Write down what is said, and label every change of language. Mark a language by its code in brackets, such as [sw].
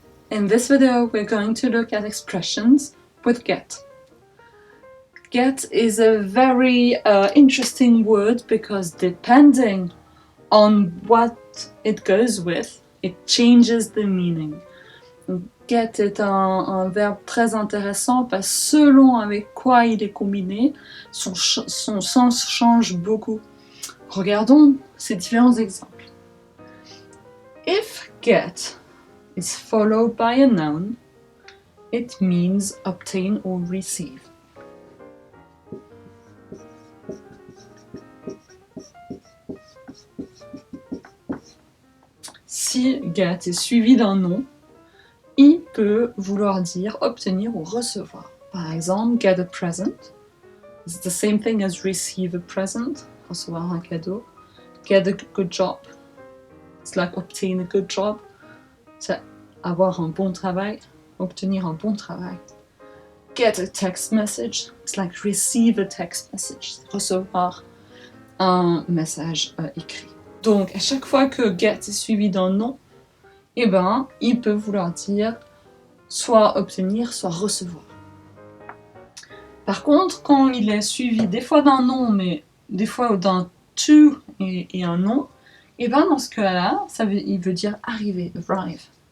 [en] In this video we're going to look at expressions with get. Get is a very interesting word because depending on what it goes with, it changes the meaning. [fr] Get est un verbe très intéressant parce que selon avec quoi il est combiné, son sens change beaucoup. Regardons ces différents exemples. [en] If get is followed by a noun, it means obtain or receive. [fr] Si get est suivi d'un nom, il peut vouloir dire obtenir ou recevoir. Par exemple, [en] get a present. It's the same thing as receive a present, [fr] recevoir un cadeau. [en] Get a good job. It's like obtain a good job. [fr] C'est avoir un bon travail, obtenir un bon travail. [en] Get a text message. It's like receive a text message. [fr] Recevoir un message écrit. Donc, à chaque fois que get est suivi d'un nom, eh ben, il peut vouloir dire soit obtenir, soit recevoir. Par contre, quand il est suivi des fois d'un nom, mais des fois d'un to et un nom, et ben dans ce cas-là, il veut dire arriver, arrive.